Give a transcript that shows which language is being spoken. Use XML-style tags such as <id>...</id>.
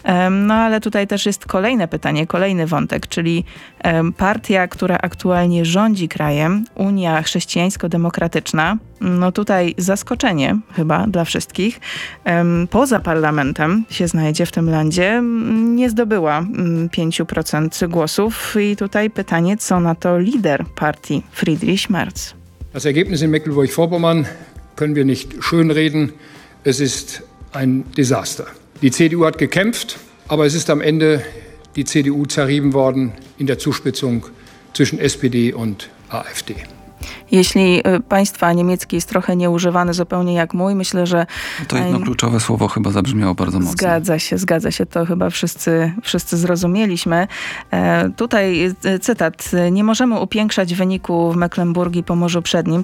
<pl>No ale tutaj też jest kolejne pytanie, kolejny wątek, czyli partia, która aktualnie rządzi krajem, Unia Chrześcijańsko-Demokratyczna, no tutaj zaskoczenie chyba dla wszystkich, poza parlamentem się znajdzie w tym landzie, nie zdobyła 5% głosów i tutaj pytanie, co na to lider partii Friedrich Merz.</pl> <de>Das Ergebnis in Mecklenburg-Vorpommern können wir nicht schönreden, es ist ein Desaster. Die CDU hat gekämpft, aber es ist am Ende die CDU zerrieben worden in der Zuspitzung zwischen SPD und AfD.</de> <pl>Jeśli państwa niemiecki jest trochę nieużywany, zupełnie jak mój, myślę, że... To jedno kluczowe słowo chyba zabrzmiało bardzo mocno. Zgadza się. To chyba wszyscy zrozumieliśmy. Tutaj cytat. Nie możemy upiększać wyniku w Mecklenburgii Pomorzu Przednim.</pl>